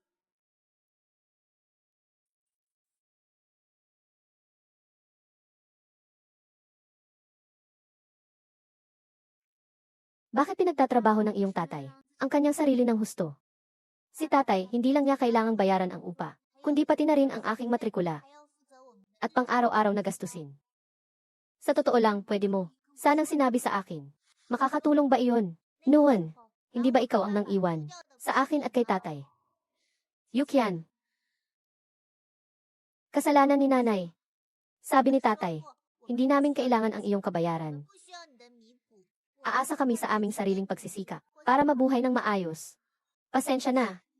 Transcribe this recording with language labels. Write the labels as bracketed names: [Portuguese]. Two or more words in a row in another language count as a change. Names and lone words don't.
[Filipino] Bakit pinagtatrabaho ng iyong tatay? Ang kanyang sarili ng husto. Si tatay, hindi lang niya kailangang bayaran ang upa, kundi pati na rin ang aking matrikula [Chinese] 还要负责我们 [Filipino] at pang-araw-araw na gastusin. Sa totoo lang, pwede mo. Sanang sinabi sa akin. Makakatulong ba iyon? Noon, hindi ba ikaw ang nang iwan sa akin at kay tatay? Yukian. Kasalanan ni nanay. Sabi ni tatay, hindi namin kailangan ang iyong kabayaran. [Chinese] 不需要你的弥补。 [Filipino] Aasa kami sa aming sariling pagsisikap para mabuhay ng maayos. Pasensya na.